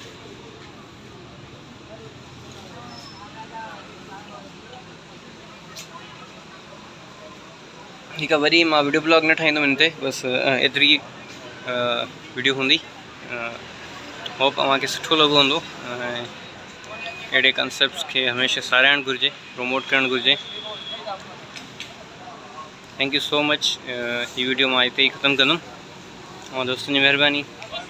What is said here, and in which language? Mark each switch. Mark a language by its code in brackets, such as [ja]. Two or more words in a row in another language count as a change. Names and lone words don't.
[sd] ठीकु आहे, वरी मां वीडियो ब्लॉग न ठाहींदुमि हिन ते, बसि एतिरी वीडियो हूंदी। होप तव्हांखे सुठो लॻो हूंदो। ऐं अहिड़े कॉन्सेप्ट्स खे हमेशह साराइणु घुरिजे, प्रमोट करणु घुरिजे। [en] thank you so much. [sd] हीअ वीडियो मां हिते ई ख़तमु कंदुमि। तव्हां दोस्तनि जी महिरबानी।